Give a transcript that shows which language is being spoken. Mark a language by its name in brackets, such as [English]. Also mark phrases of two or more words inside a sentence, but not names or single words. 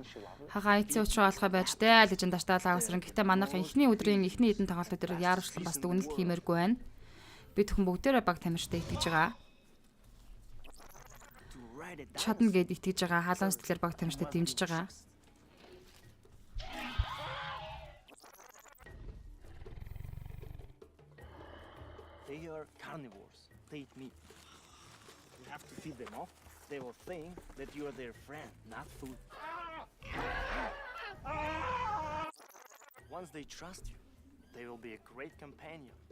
[Mongolian] Хага эцээ уучраа болохоо байж дээ л гэж даштаалаа авсран. Гэхдээ манайхан эхний өдрийн эхний хэдэн тоглолтууд дээр яарвчлан бас дүгнэлт хиймээргүй байна. Би төхөн бүгдээрээ баг тамирчтай итгэж байгаа. Чадна гэд итгэж байгаа. Халуун сэтгэлээр баг тамирчтай дэмжиж байгаа. [English] They are carnivores. They eat meat. You have to feed them off. They will think that you are their friend, not food. Once they trust you, they will be a great companion.